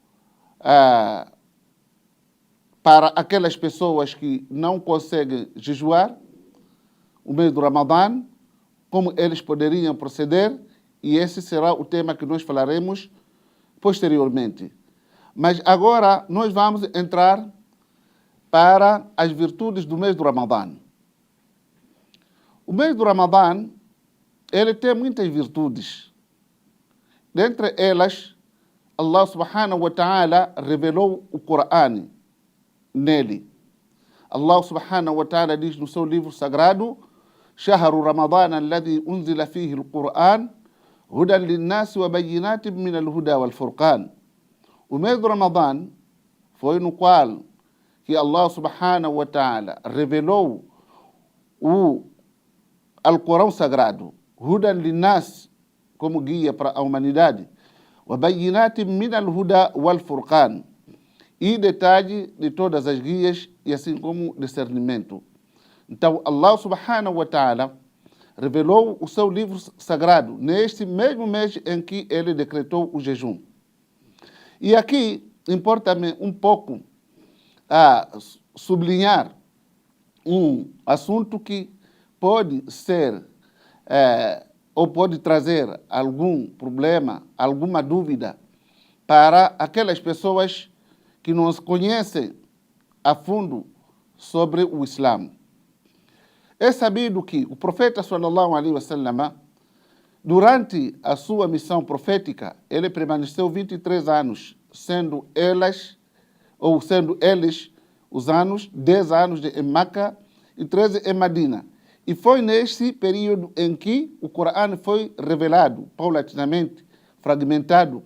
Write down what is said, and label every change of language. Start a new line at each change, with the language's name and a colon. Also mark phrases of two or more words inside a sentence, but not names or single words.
Portuguese: para aquelas pessoas que não conseguem jejuar o mês do Ramadã, como eles poderiam proceder, e esse será o tema que nós falaremos posteriormente. Mas agora nós vamos entrar para as virtudes do mês do Ramadã. O mês do Ramadã, ele tem muitas virtudes. Dentre elas, Allah
Arabic: سبحانه وتعالى
Portuguese: revelou o Corão nele. Allah
Arabic: سبحانه وتعالى
Portuguese: diz no seu livro sagrado:
Arabic: شهر رمضان الذي أنزل فيه القرآن هدى للناس وبينات من الهدى والفرقان.
Portuguese: O mês do Ramadã foi no qual que Allah
Arabic: سبحانه وتعالى
Portuguese: revelou o Alcorão sagrado,
Arabic: هدى للناس,
Portuguese: como guia para a humanidade,
Arabic: وبينات من الهدى والفرقان,
Portuguese: e detalhe de todas as guias e assim como discernimento. Então, Allah
Arabic: سبحانه وتعالى
Portuguese: revelou o seu livro sagrado neste mesmo mês em que ele decretou o jejum. E aqui importa-me um pouco sublinhar um assunto que pode ser ou pode trazer algum problema, alguma dúvida para aquelas pessoas que não conhecem a fundo sobre o Islã. É sabido que o profeta
Arabic: صلى الله عليه وسلم,
Portuguese: durante a sua missão profética, ele permaneceu 23 anos, sendo eles os anos, 10 anos em Meca e 13 em Medina. E foi nesse período em que o Corão foi revelado, paulatinamente, fragmentado.